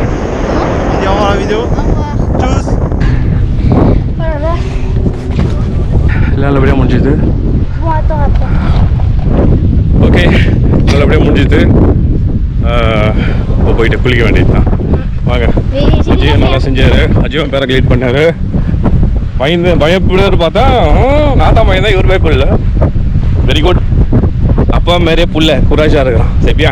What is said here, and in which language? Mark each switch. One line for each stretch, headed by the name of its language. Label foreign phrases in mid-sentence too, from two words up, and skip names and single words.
French: On dit au revoir à la vidéo. Au revoir. Tchuss. Oh là là.
Tamil: நல்லபடியாக முடிஞ்சுது.
French: Bon, attends, attends.
Tamil: ஓகே, நல்லபடியாக முடிஞ்சுது. இப்போ போயிட்டு குளிக்க வேண்டியது தான். வாங்க. அஜய் நல்லா செஞ்சார். அஜயும் பேராகிளைட் பண்ணார். பயப்படுறாரு பார்த்தா நான் தான் பயந்தேன், இவர் பயப்படல.
English: very good.
Tamil: அப்பா மேரே புள்ள குராஜாக இருக்கிறான். சரியா?